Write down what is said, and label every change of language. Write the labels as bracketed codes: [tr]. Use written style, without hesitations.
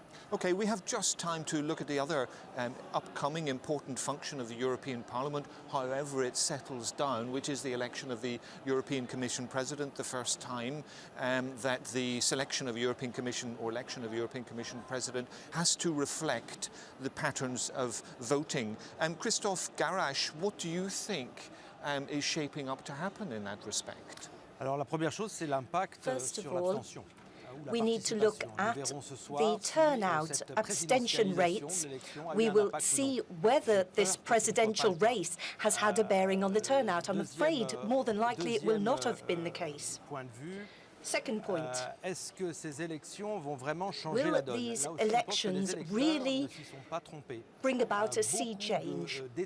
[en] Okay, we have just time to look at the other upcoming important function of the European Parliament, however it settles down, which is the election of the European Commission President, the first time that the selection of European Commission or election of European Commission President has to reflect the patterns of voting. Christophe Garrasch, what do you think is shaping up to happen in that respect? [fr] Alors la première chose, c'est l'impact sur l'abstention. [en] We need to look at the turnout, abstention rates. We will see whether this presidential race has had a bearing on the turnout. I'm afraid more than likely it will not have been the case. Second point, [fr] est-ce que ces élections vont vraiment changer la donne? [en] Will these elections really bring about a sea change?